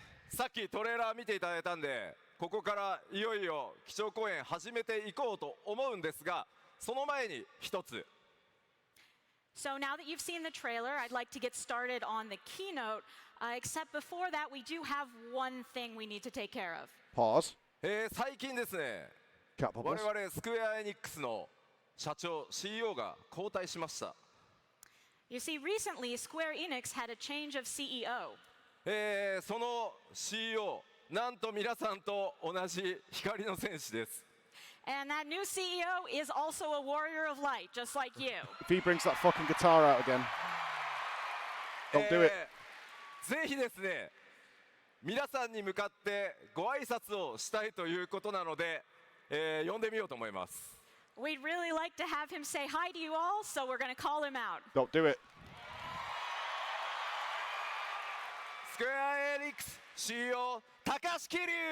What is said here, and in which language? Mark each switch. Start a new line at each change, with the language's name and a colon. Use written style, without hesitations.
Japanese: さっきトレーラー見ていただいたんで、ここからいよいよ基調講演始めていこうと思うんですが、その前に一つ。
English: So now that you've seen the trailer, I'd like to get started on the keynote. Except before that, we do have one thing we need to take care of. Pause.
Japanese: 最近ですね、
English: Cat
Japanese: 我
English: bubbles.
Japanese: 々スクエアエニックスの社長 CEO が交代しました。
English: You see, recently, Square Enix had a change of CEO.
Japanese: その CEO、なんと皆さんと同じ光の戦士です。
English: And that new CEO is also a warrior of light, just like you. If he brings that fucking guitar out again, don't do it.
Japanese: ぜひですね、皆さんに向かってご挨拶をしたいということなので、呼んでみようと思います。
English: We'd really like to have him say hi to you all, so we're going to call him out. Don't do it.
Japanese: スクエアエニックス CEO 高橋桐生。